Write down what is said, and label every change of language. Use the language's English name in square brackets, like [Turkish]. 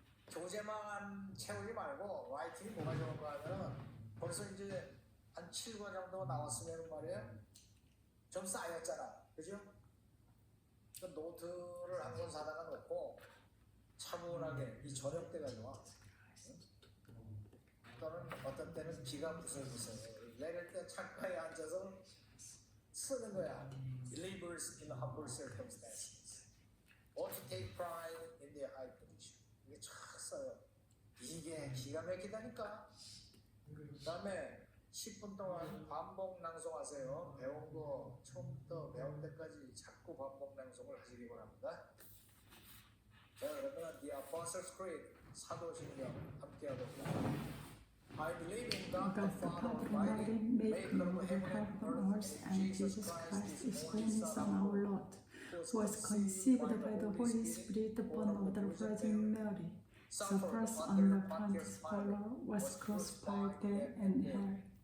[Korean] 교재만 채우지 말고 라이팅이 뭐가 좋은가 하면 벌써 이제 한 7과 정도 나왔으면 말이에요. 좀 쌓였잖아. 그죠? 그 노트를 한 권 사다가 놓고 차분하게 이 저녁 때가 좋아. 또는 어떤 때는 비가 부슬부슬 내릴 때 창가에 앉아서 쓰는 거야. [English] Believers in humble circumstances ought to take pride in their high position. [Korean] 이게 쫙 써요. 이게 기가 막히다니까. 그 다음에 10분 동안 반복 낭송하세요. 배운 거 처음부터 배운 데까지 자꾸 반복 낭송을 하시기 바랍니다. 자, 그러면 The Apostles' Creed 사도신경 함께 하겠습니다. [English] I believe in God the the Father Father Almighty, Almighty, maker of heaven and earth, and Jesus Christ, His only Son, our Lord, who was conceived by the Holy Spirit, born of the Virgin Mary, suffered under Pontius Pilate, was crucified, dead, and held.